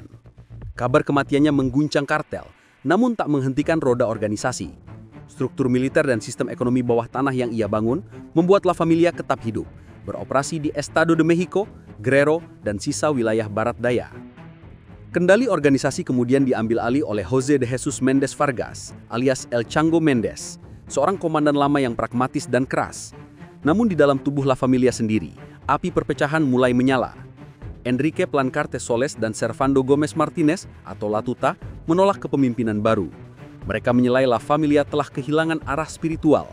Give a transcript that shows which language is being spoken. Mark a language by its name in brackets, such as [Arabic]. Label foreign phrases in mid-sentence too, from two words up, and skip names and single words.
[Indonesian] Kabar kematiannya mengguncang kartel, namun tak menghentikan roda organisasi. Struktur militer dan sistem ekonomi bawah tanah yang ia bangun membuat La Familia tetap hidup, beroperasi di Estado de México, Guerrero, dan sisa wilayah barat daya. Kendali organisasi kemudian diambil alih oleh José de Jesús Méndez Vargas, alias El Chango Méndez, seorang komandan lama yang pragmatis dan keras. Namun di dalam tubuh La Familia sendiri, api perpecahan mulai menyala. Enrique Plancarte Soles dan Servando Gómez Martínez atau La Tuta menolak kepemimpinan baru. Mereka menilai La Familia telah kehilangan arah spiritual.